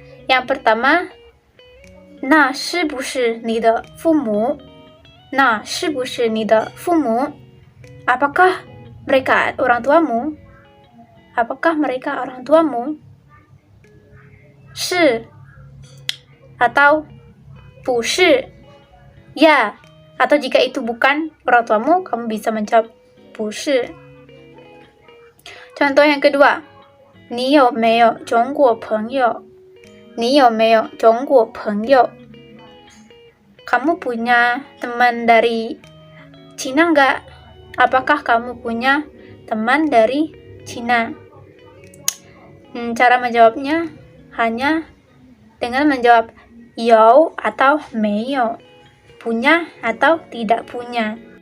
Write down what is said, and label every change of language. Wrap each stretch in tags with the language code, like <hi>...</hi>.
<id>Yang pertama,</id> <zh>那是不是你的父母？那是不是你的父母？</zh> <id>Apakah mereka orang tuamu? Apakah mereka orang tuamu? 是 atau 不是 ya, atau jika itu bukan orang tuamu, kamu bisa menjawab 不是. Contoh yang kedua,</id> <zh>你有没有中国朋友？你有没有中国朋友？</zh> <id>Kamu punya teman dari Cina enggak? Apakah kamu punya teman dari Cina? Cara menjawabnya hanya dengan menjawab 有 atau 没有, punya atau tidak punya.</id>